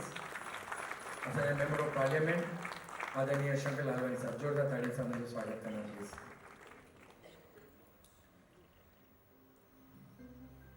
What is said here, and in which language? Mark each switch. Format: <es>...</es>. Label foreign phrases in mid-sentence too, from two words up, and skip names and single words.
<sd>असांजा</sd> <en>Member of Parliament</en> <sd>आदरणीय शंकर लालवानी साहब, जोरदार ताड़ी सां हुनजो स्वागत कंदा प्लीज।</sd>